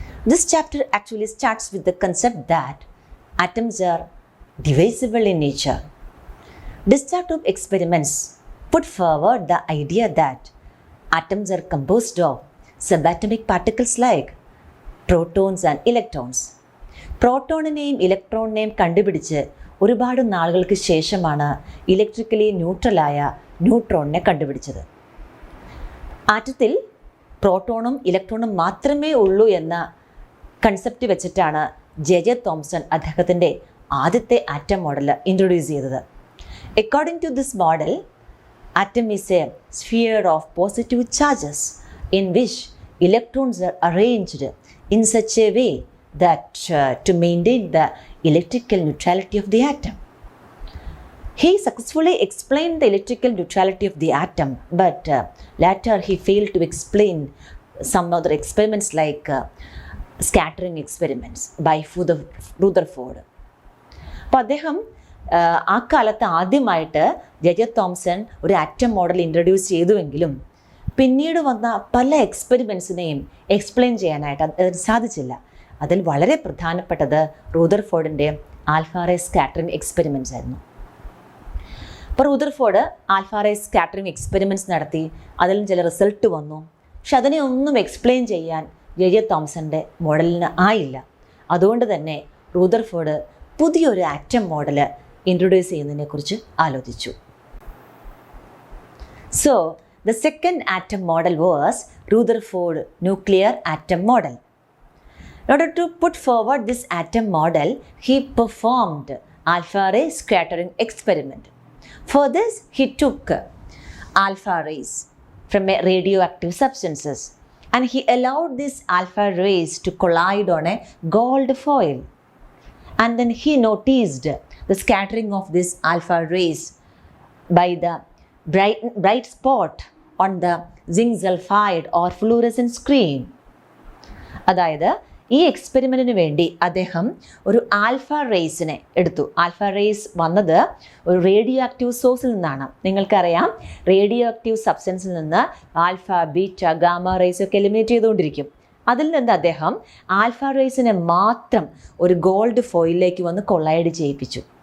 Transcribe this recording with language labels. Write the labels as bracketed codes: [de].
[en] This chapter actually starts with the concept that atoms are divisible in nature. Destructive experiments put forward the idea that atoms are composed of subatomic particles like protons and electrons. [ml] പ്രോട്ടോണിനെയും ഇലക്ട്രോണിനെയും കണ്ടുപിടിച്ച് ഒരുപാട് നാളുകൾക്ക് ശേഷമാണ് electrically ന്യൂട്രലായ ന്യൂട്രോണിനെ കണ്ടുപിടിച്ചത്. ആറ്റത്തിൽ പ്രോട്ടോണും ഇലക്ട്രോണും മാത്രമേ ഉള്ളൂ എന്ന concept വെച്ചിട്ടാണ് J Thomson അദ്ദേഹത്തിൻ്റെ ആദ്യത്തെ ആറ്റം മോഡൽ ഇൻട്രൊഡ്യൂസ് ചെയ്തത്. [en] According to this model, atom is a sphere of positive charges in which electrons are arranged in such a way that to maintain the electrical neutrality of the atom. He successfully explained the electrical neutrality of the atom, but later he failed to explain some other experiments like scattering experiments by Rutherford. [ml] അപ്പോൾ അദ്ദേഹം ആ കാലത്ത് ആദ്യമായിട്ട് J Thomson ഒരു atom model introduce ചെയ്തുവെങ്കിലും പിന്നീട് വന്ന പല എക്സ്പെരിമെൻസിനെയും explain ചെയ്യാനായിട്ട് അതിന് സാധിച്ചില്ല. അതിൽ വളരെ പ്രധാനപ്പെട്ടത് റൂദർഫോർഡിൻ്റെ ആൽഫാറേ സ്കാറ്ററിംഗ് എക്സ്പെരിമെൻറ്റ്സ് ആയിരുന്നു. അപ്പോൾ റൂദർഫോർഡ് ആൽഫാറേ സ്കാറ്ററിംഗ് എക്സ്പെരിമെൻറ്റ്സ് നടത്തി, അതിലും ചില റിസൾട്ട് വന്നു. പക്ഷെ അതിനെ ഒന്നും എക്സ്പ്ലെയിൻ ചെയ്യാൻ ജെ തോംസൻ്റെ മോഡലിന് ആയില്ല. അതുകൊണ്ട് തന്നെ റൂദർഫോർഡ് പുതിയൊരു ആറ്റം മോഡൽ ഇൻട്രൊഡ്യൂസ് ചെയ്യുന്നതിനെക്കുറിച്ച് ആലോചിച്ചു. [en] So the second atom model was Rutherford nuclear atom model. In order to put forward this atom model, he performed alpha ray scattering experiment. For this, he took alpha rays from radioactive substances and he allowed these alpha rays to collide on a gold foil. And then he noticed the scattering of these alpha rays by the bright spot on the zinc sulfide or fluorescent screen. [ml] അതായത് ഈ എക്സ്പെരിമെൻറ്റിന് വേണ്ടി അദ്ദേഹം ഒരു alpha റേസിനെ എടുത്തു. Alpha rays വന്നത് ഒരു radio active സോഴ്സിൽ നിന്നാണ്. നിങ്ങൾക്കറിയാം, റേഡിയോ ആക്റ്റീവ് സബ്സ്റ്റൻസിൽ നിന്ന് ആൽഫ, ബീറ്റ, ഗാമ റേസ് ഒക്കെ എലിമിനേറ്റ് ചെയ്തുകൊണ്ടിരിക്കും. അതിൽ നിന്ന് അദ്ദേഹം ആൽഫ റേസിനെ മാത്രം ഒരു ഗോൾഡ് ഫോയിലിലേക്ക് വന്ന് കൊളൈഡ് ചെയ്യിപ്പിച്ചു.